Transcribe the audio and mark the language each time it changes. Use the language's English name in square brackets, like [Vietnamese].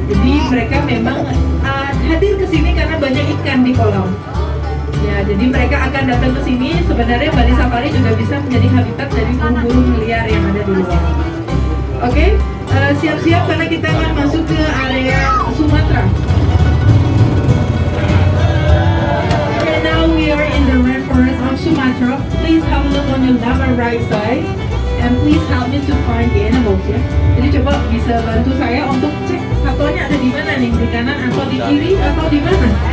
[Indonesian] Jadi mereka memang hadir ke sini karena banyak ikan di kolam. Ya, jadi mereka akan datang ke sini. Sebenarnya Bali Safari juga bisa menjadi habitat dari burung-burung liar yang ada di luar. Oke, siap-siap karena kita akan masuk ke area Sumatera. [English] Okay, now we are in the rainforest of Sumatra. Please have a look on your left and right side, and please help me to find the animals ya. [Indonesian] Jadi coba bisa bantu saya untuk cek satuannya ada di mana nih, di kanan atau di kiri atau di mana?